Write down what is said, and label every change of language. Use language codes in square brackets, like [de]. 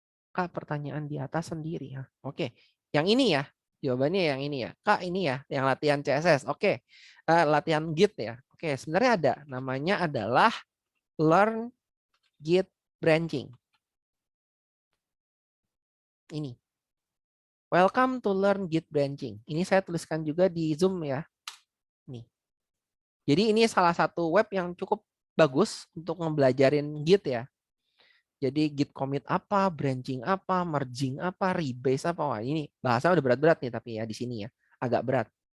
[id] Kak, pertanyaan di atas sendiri ya. Oke, yang ini ya. Jawabannya yang ini ya. Kak, ini ya, yang latihan CSS. Oke, latihan Git ya. Oke, sebenarnya ada. Namanya adalah Learn Git Branching. Ini. [en] Welcome to Learn Git Branching. [id] Ini saya tuliskan juga di Zoom ya. Nih. Jadi ini salah satu web yang cukup bagus untuk ngebelajarin Git ya. Jadi git commit apa, branching apa, merging apa, rebase apa. Wah, ini bahasa udah berat-berat nih tapi ya di sini ya. Agak berat.